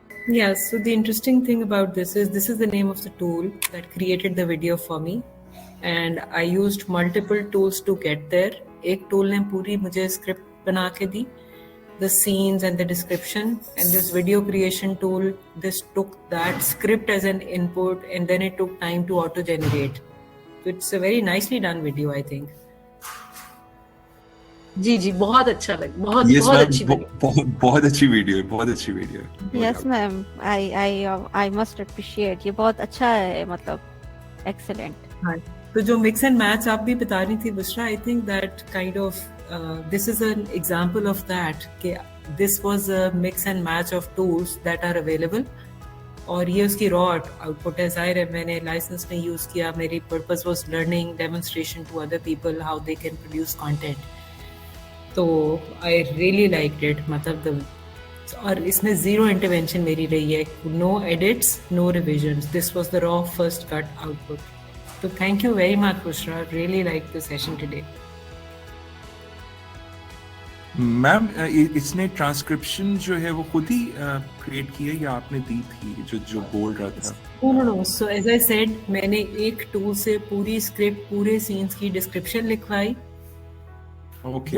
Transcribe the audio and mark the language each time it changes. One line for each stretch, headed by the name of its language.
English: Yeah, so the interesting thing about this is the name of the tool that created the video for me, and I used multiple tools to get there.
Hindi: एक tool ने पूरी मुझे script बना के दी,
English: the scenes and the description, and this video creation tool, this took that script as an input and then it took time to auto generate. So it's a very nicely done video, I think.
Hindi: जी जी बहुत अच्छा लगा, बहुत
English: Yes,
Hindi: बहुत
English: ma'am,
Hindi: अच्छी लगी। बहुत अच्छी video है, बहुत अच्छी वीडियो है।
English: Yes, ma'am. I must appreciate.
Hindi: ये बहुत अच्छा है, मतलब excellent. हाँ, तो जो mix and match आप भी बता रही थी Bushra,
English: I think that kind of this is an example of that कि this was a mix and match of tools that are available,
Hindi: और ये उसकी raw output है। ज़ाहिर है मैंने license में use किया, मेरी
English: purpose was learning, demonstration to other people how they can produce content. तो I really liked it,
Hindi: मतलब और इसमें
English: zero intervention
Hindi: मेरी रही है,
English: no edits, no revisions. This was the raw first cut output. So thank you very much, Bushra. Really liked the session today.
Hindi: Ma'am इसने transcription जो है वो खुद ही क्रिएट की है या आपने दी थी जो बोल रहा था?
English: No. So as I said,
Hindi: मैंने एक टूल से पूरी स्क्रिप्ट, पूरे सीन्स की डिस्क्रिप्शन लिखवाई, ओके,